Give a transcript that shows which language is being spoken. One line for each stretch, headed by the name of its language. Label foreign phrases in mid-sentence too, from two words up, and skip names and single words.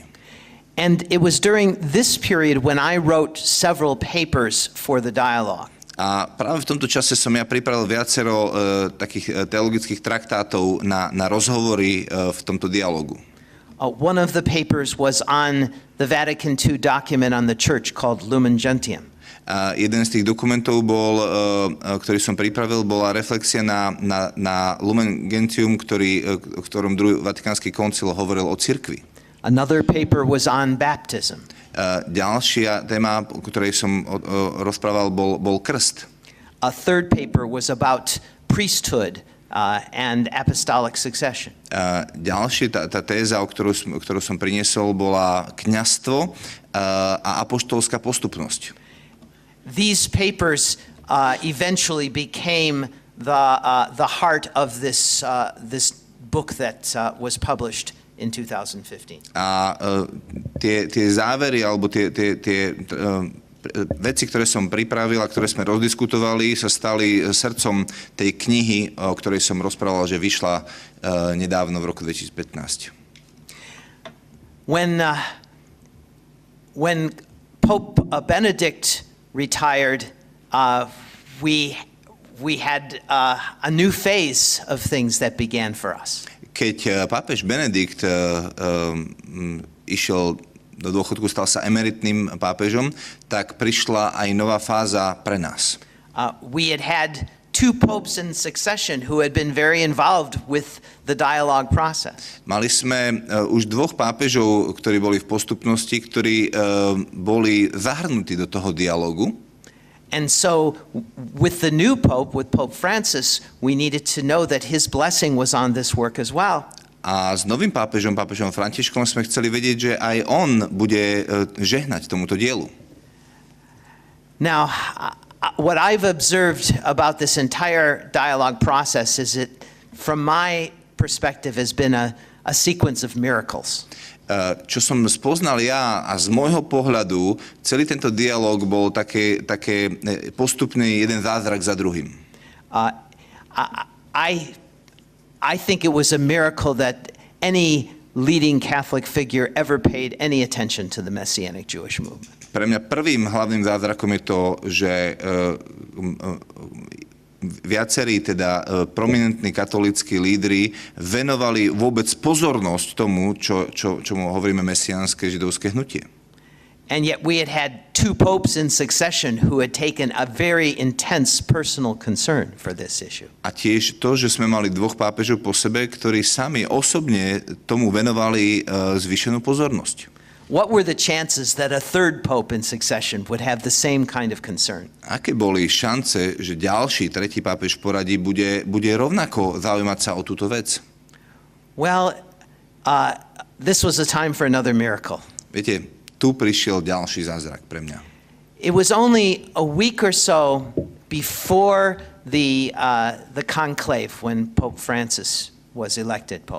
English: And it was during this period when I wrote several papers for the dialogue.
Slovak: A práve v tomto čase som ja pripravil viacero takých teologických traktátov na rozhovory v tomto dialogu.
English: One of the papers was on the Vatican II document on the church called Lumen Gentium.
Slovak: A jeden z tých dokumentov bol, ktorý som pripravil, bola reflexia na Lumen Gentium, o ktorom druhý Vatikánsky koncil hovoril o cirkvi.
English: Another paper was on baptism.
Slovak: Ďalšia téma, o ktorej som rozprával, bol krst.
English: A third paper was about priesthood and apostolic succession.
Slovak: Ďalšia tá téza, ktorú som priniesol, bola kňazstvo a apoštolská postupnosť.
English: These papers eventually became the heart of this book that was published in 2015.
Slovak: A tie závery alebo tie veci, ktoré som pripravil a ktoré sme rozdiskutovali, sa stali srdcom tej knihy, o ktorej som rozprával, že vyšla nedávno v roku 2015.
English: When Pope Benedict retired, we had a new phase of things that began for us.
Slovak: Keď pápež Benedikt išiel do dôchodku, stal sa emeritným pápežom, tak prišla aj nová fáza pre nás.
English: We had two popes in succession who had been very involved with the dialogue process.
Slovak: Mali sme už dvoch pápežov, ktorí boli v postupnosti, ktorí boli zahrnutí do toho dialogu.
English: And so with the new Pope, with Pope Francis, we needed to know that his blessing was on this work as well.
Slovak: A s novým pápežom Františkom, sme chceli vedieť, že aj on bude žehnať tomuto dielu.
English: Now, what I've observed about this entire dialogue process is it, from my perspective, has been a sequence of miracles.
Slovak: Čo som spoznal ja a z môjho pohľadu, celý tento dialog bol také postupný jeden zázrak za druhým.
English: I think it was a miracle that any leading Catholic figure ever paid any attention to the Messianic Jewish movement.
Slovak: Pre mňa prvým hlavným zázrakom je to, že viacerí teda prominentní katolícki lídri venovali vôbec pozornosť tomu, čomu hovoríme mesiánske židovské hnutie.
English: And yet we had two popes in succession who had taken a very intense personal concern for this issue.
Slovak: A tiež to, že sme mali dvoch pápežov po sebe, ktorí sami osobne tomu venovali zvýšenú pozornosť.
English: What were the chances that a third pope in succession would have the same kind of concern?
Slovak: Aké boli šance, že ďalší, tretí pápež v poradí bude rovnako zaujímať sa o túto vec?
English: Well, this was a time for another miracle.
Slovak: Viete, tu prišiel ďalší zázrak pre mňa.
English: It was only a week or so before the conclave when Pope Francis was elected pope.